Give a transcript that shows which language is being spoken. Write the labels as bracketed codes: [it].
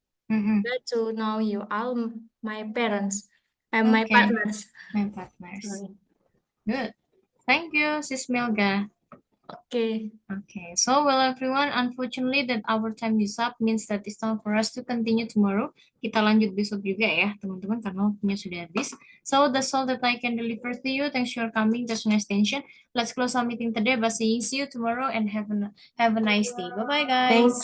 [en] Glad to know you all, my parents and my partners. My partners. Good. Thank you, Sis Melga. Okay. Okay. So, well, everyone, unfortunately that our time is up means that it's time for us to continue tomorrow. [id] Kita lanjut besok juga ya, teman-teman, karena waktunya sudah habis. [en] So, that's all that I can deliver to you. Thanks for coming to Sungai Extension. Let's close our meeting today by saying see you tomorrow and have a nice day. Bye-bye, guys.